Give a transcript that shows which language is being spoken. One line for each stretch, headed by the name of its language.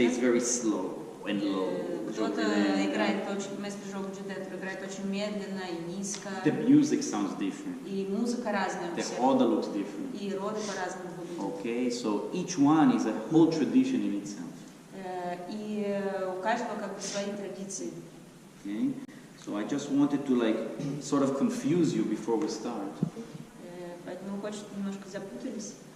English: He plays very slow and low.
Russian: Кто-то играет очень, Месtre Jogo Gidento играет очень медленно и низко.
English: The music sounds different.
Russian: И музыка разная у
English: The
Russian: всех.
English: order looks different.
Russian: И роды по-разному выглядят.
English: Okay, so each one is a whole tradition in itself.
Russian: И у каждого как бы свои традиции.
English: Okay, so I just wanted to like sort of confuse you before we start.
Russian: Поэтому хочется немножко запутались.